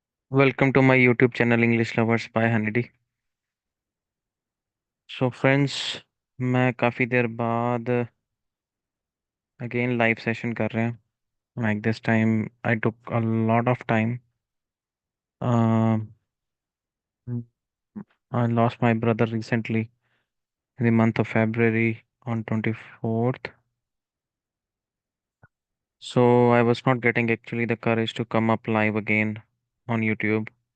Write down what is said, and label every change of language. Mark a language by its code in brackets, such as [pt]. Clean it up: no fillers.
[en] Welcome to my YouTube channel English Lovers by Honeydee. [hi] So friends, मैं काफ़ी देर बाद [en] again live session [hi] कर रहे हैं. [en] Like this time I took a lot of time. Uh, I lost my brother recently in the month of February on 24th. So I was not getting actually the courage to come up live again on YouTube.